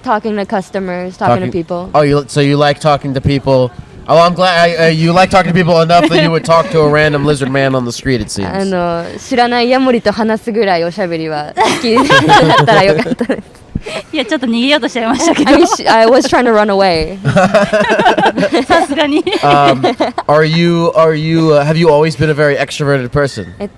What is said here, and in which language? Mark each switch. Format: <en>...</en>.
<en>Talking to customers, talking to people. Oh, so you like talking to people? Oh, I'm glad you like talking to people enough that you would talk to a random lizard man on the street. It seems.</en> <ja>知らないヤモリと話すぐらいおしゃべりは好きだったらよかったです。いやちょっと逃げようとしちゃいましたけど。</ja> <en>I was trying to run away.</en> <ja>さすがに。</ja> <en>Have you always been a very extroverted person?</en>